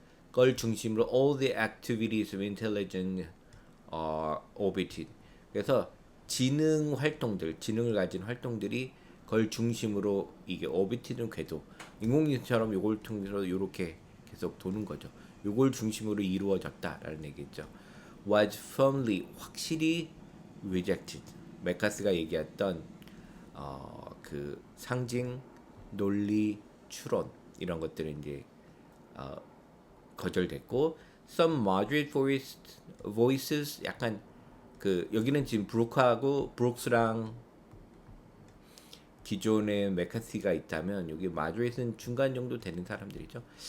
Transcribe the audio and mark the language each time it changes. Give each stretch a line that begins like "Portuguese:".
Korean: 그걸 중심으로
English: all the activities of intelligence are orbited.
Korean: 그래서 지능 활동들, 지능을 가진 활동들이 그걸 중심으로 이게 orbited는 궤도, 인공지능처럼 이걸 통해서 이렇게 계속 도는 거죠. 요걸 중심으로 이루어졌다라는 얘기죠.
English: Was firmly
Korean: 확실히
English: rejected.
Korean: 메카스가 얘기했던 그 상징, 논리, 추론 이런 것들은 이제 거절됐고
English: some moderate voices
Korean: 약간 그 여기는 지금 브룩스랑 기존에 메카시가 있다면 여기 마드리드는 중간 정도 되는 사람들이죠.